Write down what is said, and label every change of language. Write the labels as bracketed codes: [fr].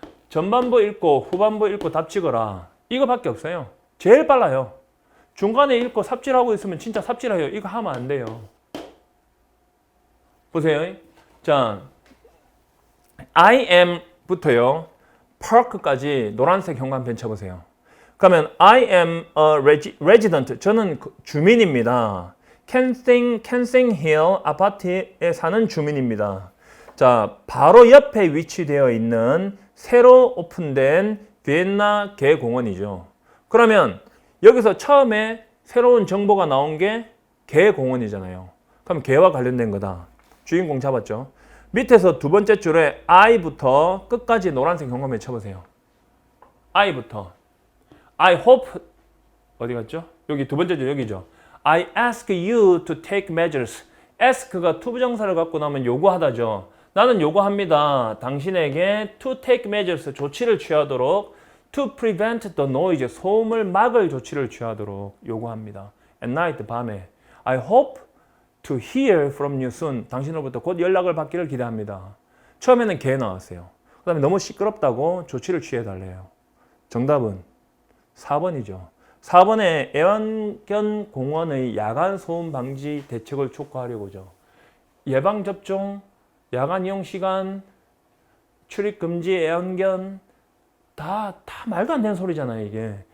[ko] 전반부 읽고 후반부 읽고 답 찍어라. 이거밖에 없어요. 제일 빨라요. 중간에 읽고 삽질하고 있으면 진짜 삽질해요. 이거 하면 안 돼요. 보세요. 자, [en] I am [ko] 부터요. park까지 노란색 현관펜 쳐보세요. 그러면 [en] I am a resident. [ko] 저는 주민입니다. 캔싱 힐 아파트에 사는 주민입니다. 자, 바로 옆에 위치되어 있는 새로 오픈된 비엔나 개공원이죠. 그러면 여기서 처음에 새로운 정보가 나온 게 개공원이잖아요. 그럼 개와 관련된 거다. 주인공 잡았죠. 밑에서 두 번째 줄에 I부터 끝까지 노란색 현관펜 쳐보세요. I부터. [en] I hope [ko] 어디 갔죠? 여기 두 번째 줄 여기죠. [en] I ask you to take measures. [ko] ask가 투부정사를 갖고 나면 요구하다죠. 나는 요구합니다. 당신에게 [en] to take measures, [ko] 조치를 취하도록 [en] to prevent the noise, [ko] 소음을 막을 조치를 취하도록 요구합니다. [en] At night, [ko] 밤에 [en] I hope to hear from you soon. [ko] 당신으로부터 곧 연락을 받기를 기대합니다. 처음에는 개 나왔어요. 그 다음에 너무 시끄럽다고 조치를 취해달래요. 정답은 4번이죠. 4번에 애완견 공원의 야간 소음 방지 대책을 촉구하려고죠. 예방접종, 야간 이용 시간, 출입 금지 애완견 다 말도 안 되는 소리잖아요, 이게.